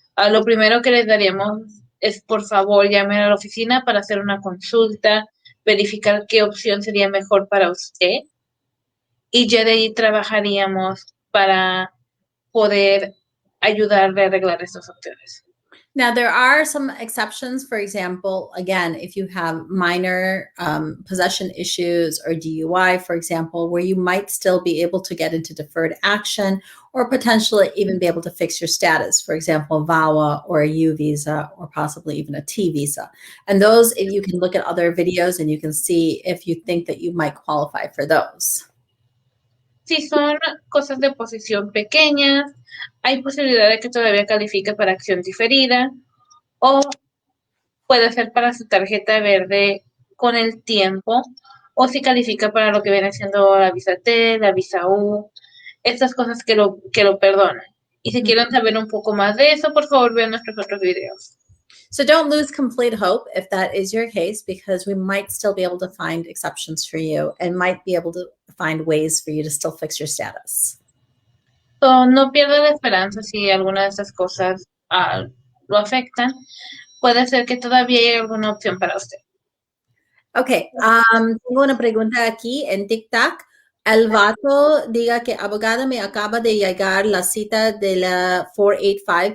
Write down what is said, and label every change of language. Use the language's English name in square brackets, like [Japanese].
[Spanish] Lo primero que les daríamos es, por favor, llamen a la oficina para hacer una consulta, verificar qué opción sería mejor para usted, y ya de ahí trabajaríamos para poder ayudarle a arreglar estas opciones. [English] Now, there are some exceptions. For example, again, if you have minor possession issues or DUI, for example, where you might still be able to get into deferred action or potentially even be able to fix your status, for example, a VAWA or a U visa or possibly even a T visa. And those, if you can look at other videos and you can see if you think that you might qualify for those. [Spanish] Si son cosas de posición pequeñas, hay posibilidad de que todavía califique para acción diferida o puede ser para su tarjeta verde con el tiempo, o si califica para lo que viene siendo la visa T, la visa U, estas cosas que lo perdonan. Y si quieren saber un poco más de eso, por favor vean nuestros otros videos. [English] So don't lose complete hope if that is your case, because we might still be able to find exceptions for you and might be able to find ways for you to still fix your status. [Spanish] So, no pierda la esperanza si alguna de estas cosas lo afectan. Puede ser que todavía haya alguna opción para usted. Okay, tengo una pregunta aquí en TikTok. El vato diga que abogada, me acaba de llegar la cita de la 485.